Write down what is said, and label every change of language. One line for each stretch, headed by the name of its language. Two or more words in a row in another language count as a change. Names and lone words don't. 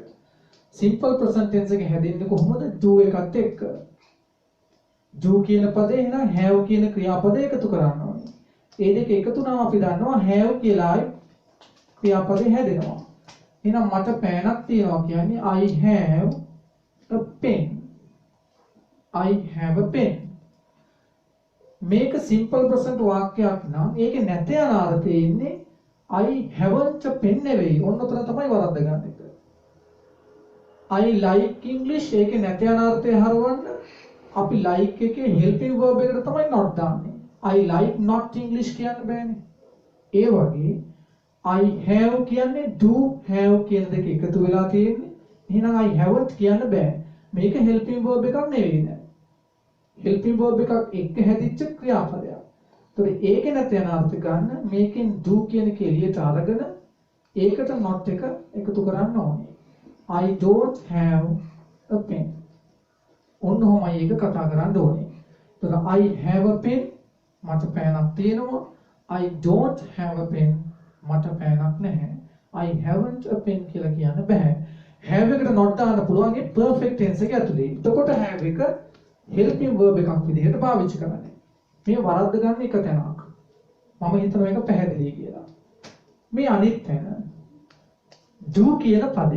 English: simple present tense
Sinhala: එක හැදෙන්නේ කොහොමද? do එකත් එක්ක. do කියන පදේ එහෙනම් have කියන ක්‍රියාපදේ එකතු කරන්න ඕනේ. ඒ දෙක එකතු වුණාම අපි දන්නවා have කියලා ක්‍රියාපදේ හැදෙනවා. එහෙනම් මට පෑනක් තියෙනවා කියන්නේ
English: I have a pen. I have a pen.
Sinhala: මේක
English: simple present
Sinhala: වාක්‍යයක් නම් ඒකේ නැත යන අර්ථය ඉන්නේ
English: I haven't a pen
Sinhala: නෙවෙයි. ඔන්න උතන තමයි වරද්ද ගන්න එක.
English: I like English
Sinhala: ඒකේ නැත යන අර්ථය හරවන්න අපි like එකේ
English: helping verb
Sinhala: එකට තමයි not දාන්නේ.
English: I like not English
Sinhala: කියන්න බෑනේ. ඒ වගේ I have කියන්නේ
English: do have
Sinhala: කියන දෙක එකතු වෙලා තියෙන්නේ. එහෙනම්
English: I haven't
Sinhala: කියන්න බෑ. මේක
English: helping verb
Sinhala: එකක් නෙවෙයි නෑ.
English: helping verb
Sinhala: එකක් එක්ක හැදිච්ච ක්‍රියාපදයක්. ඒතකොට ඒකේ නැත යන අර්ථ ගන්න මේකෙන් do කියන එක එළියට අරගෙන ඒකට not එක එකතු කරන්න ඕනේ.
English: I don't have a pen.
Sinhala: ඔන්නෝමයි ඒක කතා කරන්න ඕනේ. එතකොට
English: I have a pen
Sinhala: මට පෑනක් තියෙනවා.
English: I don't have a pen
Sinhala: මට පෑනක් නැහැ.
English: I haven't a pen
Sinhala: කියලා කියන්න බෑ. have එකට not දාන්න පුළුවන් ඒ
English: perfect tense
Sinhala: එක ඇතුලේ. එතකොට have එක
English: helping verb
Sinhala: එකක් විදිහට පාවිච්චි කරන්නේ. මේ වරද්ද ගන්න එක තැනක්. මම හිතනවා මේක පැහැදිලි කියලා. මේ අනිත් තැන do කියන පදේ.